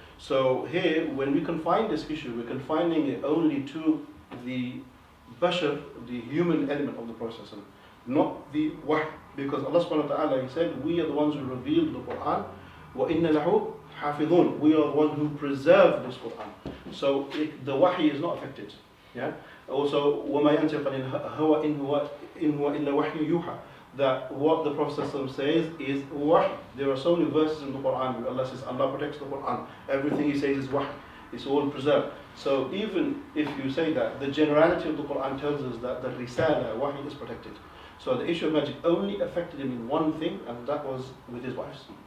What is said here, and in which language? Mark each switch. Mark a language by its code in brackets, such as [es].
[en] So here, when we confine this issue, we're confining it only to the bashar, the human element of the process, not the wahy. Because Allah subhanahu wa ta'ala, He said, we are the ones who revealed the Quran. [ar] وَإِنَّ لَهُ حَافِظُونَ. [en] We are the ones who preserve this Quran. So the wahy is not affected. Yeah. [ar] Also, وَمَا يَنْتِقَ عَنِ الْهَوَى إِنْ هُوَ إِلَّا وَحْيٌ يُوحَى. [en] That what the Prophet says is wahy. There are so many verses in the Quran where Allah says Allah protects the Quran. Everything He says is wahy. It's all preserved. So even if you say that, the generality of the Quran tells us that the risala, wahy, is protected. So the issue of magic only affected him in one thing, and that was with his wives.